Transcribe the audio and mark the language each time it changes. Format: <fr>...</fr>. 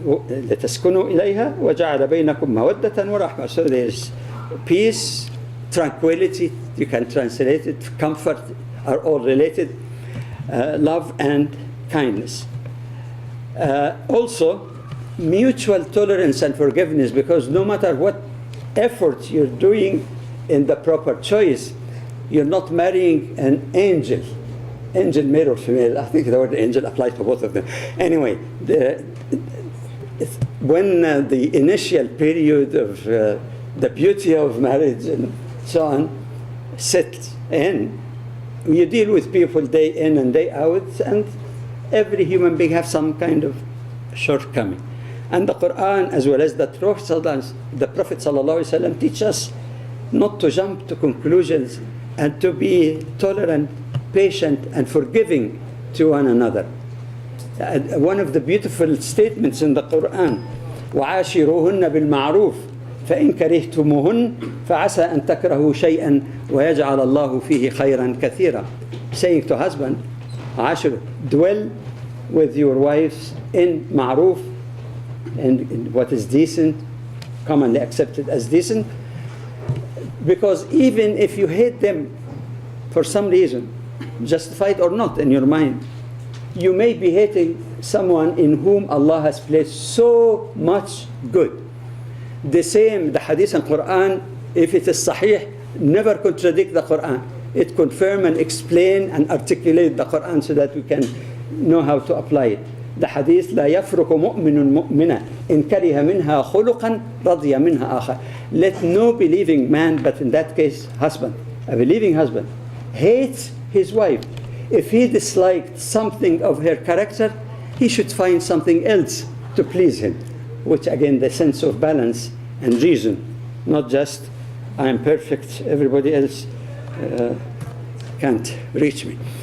<ar>لتسكنوا إليها وجعل بينكم مودة ورحمة.</ar> <en>So there's peace, tranquility, you can translate it, comfort are all related, love and kindness. Also, mutual tolerance and forgiveness, because no matter what effort you're doing in the proper choice, you're not marrying an angel. Angel, male or female, I think the word angel applies to both of them. Anyway, when the initial period of the beauty of marriage and so on sets in, you deal with people day in and day out, and every human being has some kind of shortcoming. And the Quran, as well as the Prophet ﷺ, teach us not to jump to conclusions and to be tolerant, patient, and forgiving to one another. One of the beautiful statements in the Quran,</en> <ar>وَعَاشِرُوهُنَّ بِالْمَعْرُوفِ فَإِنْ كَرِهْتُمُوهُنَّ فَعَسَىٰ أَن تَكْرَهُوا شَيْئًا وَيَجْعَلَ اللَّهُ فِيهِ خَيْرًا كَثِيرًا.</ar> <en>Saying to husband, عاشر, dwell with your wives in ma'ruf, and in what is decent, commonly accepted as decent, because even if you hate them for some reason, justified or not in your mind, you may be hating someone in whom Allah has placed so much good. The same, the hadith and Quran, if it is sahih, never contradict the Quran. It confirm and explain and articulate the Quran so that we can know how to apply it. The hadith,</en> <ar>لا يفرق مؤمن مؤمنا إن كره منها خلقا رضي منها آخر.</ar> <en>Let no believing man, but in that case husband, a believing husband, hates his wife. If he disliked something of her character, he should find something else to please him, which again the sense of balance and reason, not just I am perfect, everybody else can't reach me.</en>